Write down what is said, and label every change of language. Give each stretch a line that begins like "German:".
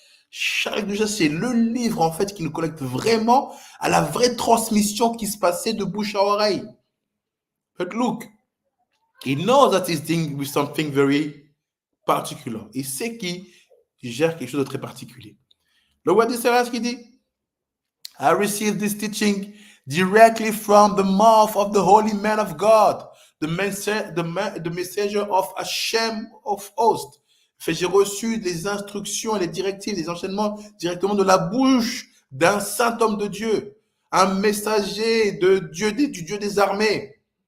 French: Shaarei Kedusha, c'est le livre en fait qui nous connecte vraiment à la vraie transmission qui se passait de bouche à oreille.
English: But look, he knows that he's dealing with something very particular.
French: Il sait qu'il gère quelque chose de très particulier. Le roi d'Israël, ce qu'il dit,
English: I received this teaching directly from the mouth of the holy man of God, the messenger of Hashem of hosts.
French: J'ai reçu les instructions et les directives, les enseignements directement de la bouche d'un saint homme de Dieu, un messager de Dieu, du Dieu des armées.